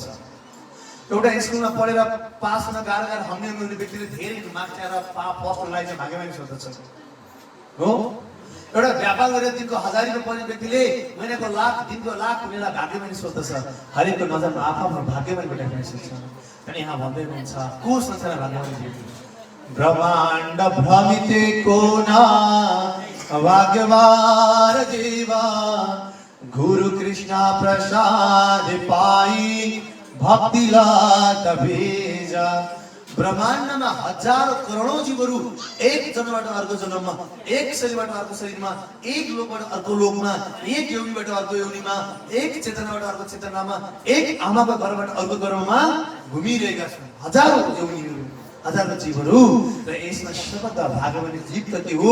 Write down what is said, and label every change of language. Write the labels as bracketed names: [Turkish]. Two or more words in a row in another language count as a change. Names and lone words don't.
[Nepali] एउटा स्कुलमा पढेर पास हुन गाह्रो हम्ने व्यक्तिले धेरै मार्क्स ल्याएर फर्स्ट हुनलाई चाहिँ भाग्यमानी सोच्दछ हो। एउटा व्यापार गरेर दिनको 1000 रुपियाँ पढ्ने व्यक्तिले महिनाको लाख, दिनको लाख हुनेलाई भाग्यमानी सोच्दछ। हरेकको नजरमा आफ्नो भाग्यमानी भेटाइने सोच्छ। अनि यहाँ भन्दै हुनुहुन्छ को संसारमा भाग्यमानी जीव? [Bangla] ব্রহ্মাণ্ড ভ্রমিতে কোন ভাগ্যবান জীব, গুরু কৃষ্ণ প্রসাদে পায় ভক্তি লতা বীজ। [Nepali] ब्रह्माण्डमा हजारौं करोडौं जीवहरू एक जन्मबाट अर्को जन्ममा, एक शरीरबाट अर्को शरीरमा, एक लोकबाट अर्को लोकमा, एक योनिबाट अर्को योनिमा, एक चेतनाबाट अर्को चेतनामा, एक आमाको गर्भबाट अर्को गर्भमा घुमिरहेका छन्। हजारौं योनिहरू, हजारौं जीवहरू, र यसमा सबभन्दा भाग्यमानी जीव कति हो?